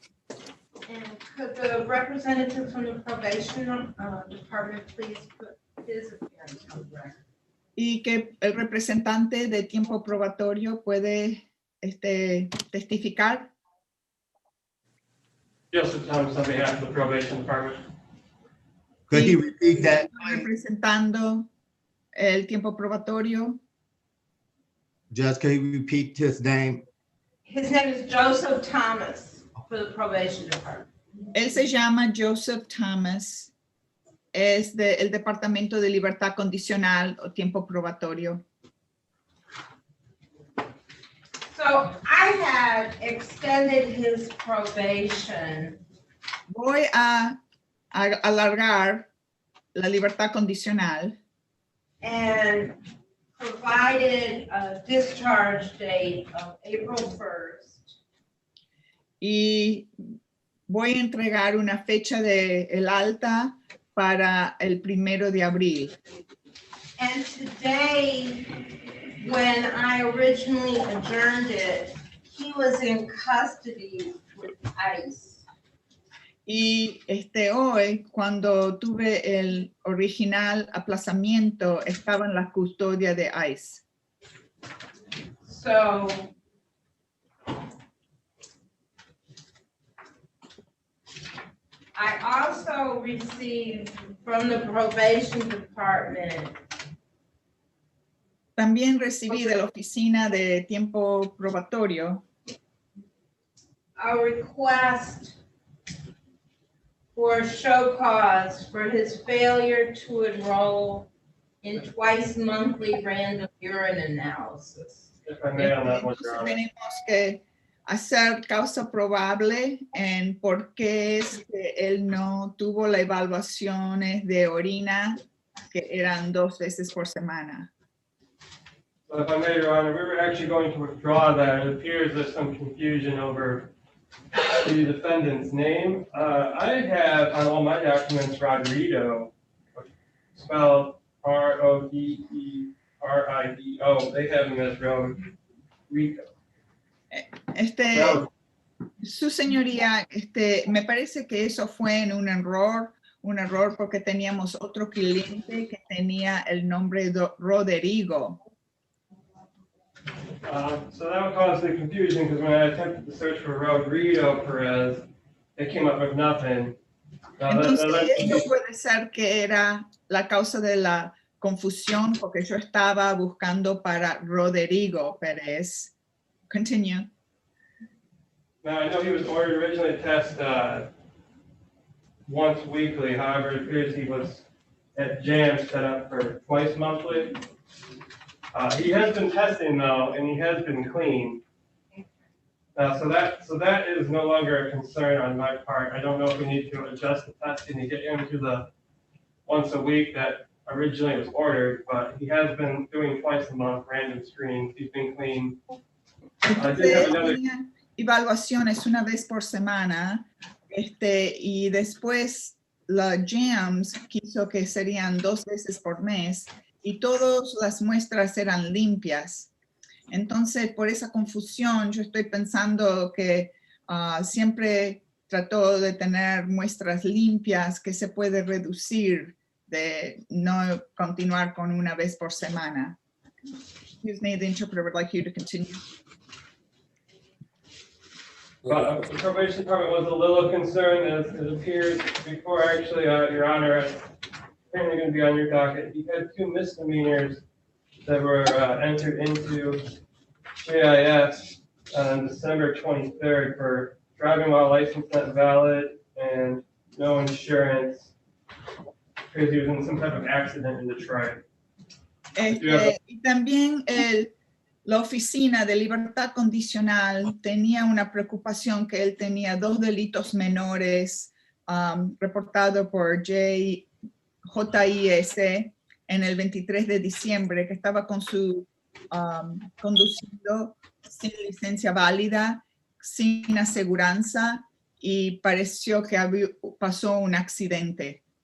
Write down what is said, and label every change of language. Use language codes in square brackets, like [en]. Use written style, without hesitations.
[en] And could the representative from the probation department please put his appearance on the record? [es] Y que el representante de tiempo probatorio puede testificar. [en] Joseph Thomas on behalf of the probation department. Could you repeat that? [es] Representando el tiempo probatorio. [en] Judge, can you repeat his name? His name is Joseph Thomas for the probation department. [es] Él se llama Joseph Thomas. Es del Departamento de Libertad Condicional o Tiempo Probatorio. [en] So I had extended his probation. [es] Voy a alargar la libertad condicional. [en] And provided a discharge date of April 1st. [es] Y voy a entregar una fecha de el alta para el 1 de abril. [en] And today, when I originally adjourned it, he was in custody with ICE. [es] Y hoy, cuando tuve el original aplazamiento, estaba en la custodia de ICE. [en] So I also received from the probation department [es] También recibí de la oficina de tiempo probatorio [en] a request for show cause for his failure to enroll in twice monthly random urine analysis. If I may on that one, [es] Entonces [en] Your Honor. [es] tenemos que hacer causa probable en por qué es que él no tuvo las evaluaciones de orina que eran 2 veces por semana. [en] So if I may, Your Honor, we were actually going to withdraw that. It appears there's some confusion over the defendant's name. I have on all my documents Rodrigo, spelled Rodeerido. They have him as Rodrigo. [es] Su señoría, me parece que eso fue en un error porque teníamos otro cliente que tenía el nombre de Rodrigo. [en] So that would cause the confusion because when I attempted to search for Rodrigo Perez, it came up with nothing. [es] Entonces, esto puede ser que era la causa de la confusión porque yo estaba buscando para Rodrigo Pérez. [en] Continue. Now, I know he was ordered originally to test once weekly. However, it appears he was at JAM set up for twice monthly. He has been testing though, and he has been clean. So that is no longer a concern on my part. I don't know if we need to adjust the testing to get him to the once a week that originally was ordered, but he has been doing twice a month random screenings. He's been clean. I did have another. [es] Evaluaciones una vez por semana, y después la JAMS quiso que serían 2 veces por mes y todas las muestras eran limpias. Entonces, por esa confusión, yo estoy pensando que siempre trató de tener muestras limpias que se puede reducir, de no continuar con una vez por semana. [en] Excuse me, the interpreter would like you to continue. The probation department was a little concerned, as it appears before, actually, Your Honor, apparently going to be on your docket. He had 2 misdemeanors that were entered into JIS on December 23rd for driving while license not valid and no insurance, because he was in some type of accident in Detroit. [es] Y también la oficina de libertad condicional tenía una preocupación que él tenía 2 delitos menores reportados por JIS en el 23 de diciembre, que estaba con su conduciendo sin licencia válida, sin aseguranza, y pareció que pasó un accidente.